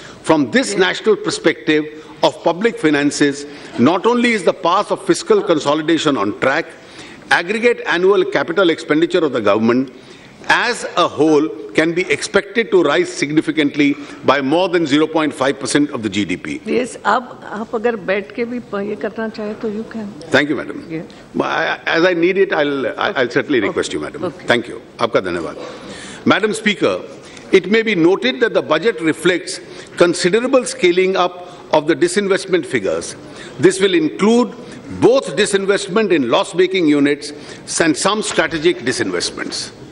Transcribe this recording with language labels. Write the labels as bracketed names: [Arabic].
[English] From this national perspective of public finances, not only is the path of fiscal consolidation on track, aggregate annual capital expenditure of the government as a whole can be expected to rise significantly by more than 0.5% of the GDP. [Hindi] Yes, आप अगर बैठ के भी ये करना चाहे तो [English] you can. Thank you, madam. Yeah. As I need it, I'll certainly request you, madam. Okay. Thank you. [Hindi] Aapka dhanyawad. [English] Madam Speaker, it may be noted that the budget reflects considerable scaling up of the disinvestment figures. This will include both disinvestment in loss-making units and some strategic disinvestments.